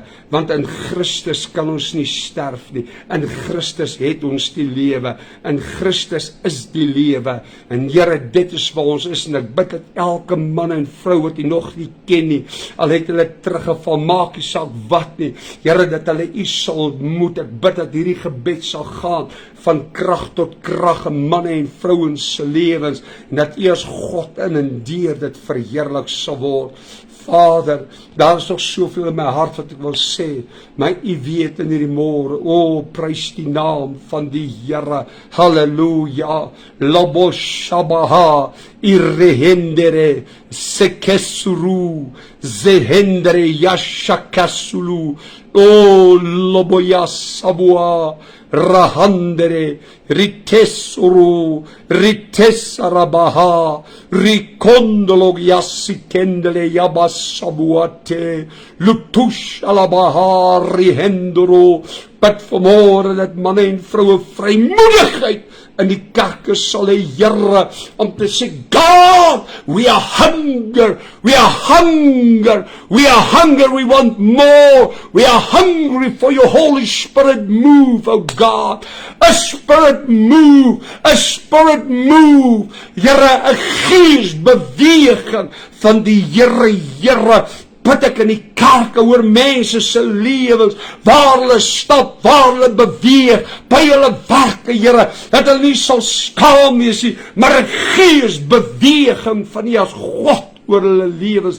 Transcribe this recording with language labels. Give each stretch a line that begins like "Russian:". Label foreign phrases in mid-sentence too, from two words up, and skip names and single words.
Afrikaans: want in Christus kan ons nie sterf nie, in Christus het ons die lewe, in Christus is die lewe, en Here, dit is waar ons is, en ek bid dat elke man en vrou wat U nog nie ken nie, al het hulle teruggeval, maak nie saak wat nie, Here, dat hulle U sal ontmoet, ek bid dat hierdie gebed sal gaan, van krag tot krag, en manne en vrouens se lewens, en dat U as God in en deur dit verheerlik sal word. Vader, daar is nog soveel in my hart wat ek wil sê, maar U weet in hierdie môre, o, prys die naam van die Here, halleluja, lobo shabaha, irrehendere, sekesuru, zehendere, yashakasulu, o, lobo yasabua, rahandere, ritesuru, ritesarabaha, rikondolo yasikendele yabasabuate, lutush alabaha, rihendoro, bid vanmôre dat manne en vroue vrymoedigheid in die kerke sal hê, Here, om te sê, God,
English: we are hunger, we want more, we are hungry for your Holy Spirit move, oh God, a Spirit move,
Afrikaans: Here, 'n geesbeweging van die Here, bid ek in die kerke oor mense se lewens, waar hulle stap, waar hulle beweeg, by hulle werke, Here, dat hulle nie sal skaam wees nie, maar 'n geesbeweging van U as God oor hulle lewens.